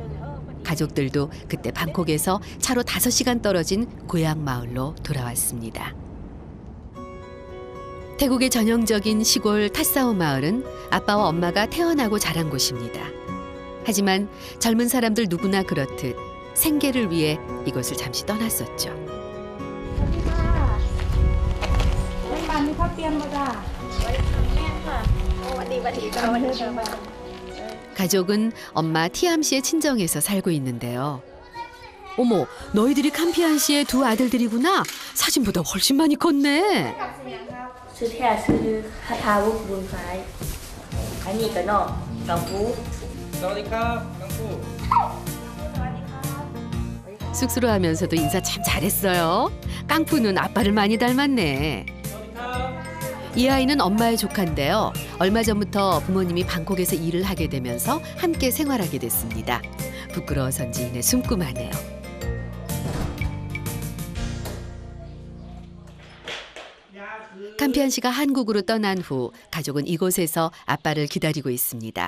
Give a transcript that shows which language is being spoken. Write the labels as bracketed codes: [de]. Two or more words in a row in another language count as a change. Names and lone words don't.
[ko] 가족들도 그때 방콕에서 차로 5시간 떨어진 고향 마을로 돌아왔습니다. 태국의 전형적인 시골 탓사오 마을은 아빠와 엄마가 태어나고 자란 곳입니다. 하지만 젊은 사람들 누구나 그렇듯 생계를 위해 이곳을 잠시 떠났었죠. [th] แม่ปานมีข้าวเตรียมมาจ้า [ko] 가족은 엄마 티암 씨의 친정에서 살고 있는데요. 어머, 너희들이 캄피안 씨의 두 아들들이구나. 사진보다 훨씬 많이 컸네. [th] ชื่อแท้ชื่อคาทาวุฒิบุญคล้ายอันนี้ก็นอกกัมพู สวัสดีครับกังฟู [ko] 쑥스러워하면서도 인사 참 잘했어요. 깡푸는 아빠를 많이 닮았네. 이 아이는 엄마의 조카인데요. 얼마 전부터 부모님이 방콕에서 일을 하게 되면서 함께 생활하게 됐습니다. 부끄러워서인지 이내 숨고마네요. 캄피안 씨가 한국으로 떠난 후 가족은 이곳에서 아빠를 기다리고 있습니다.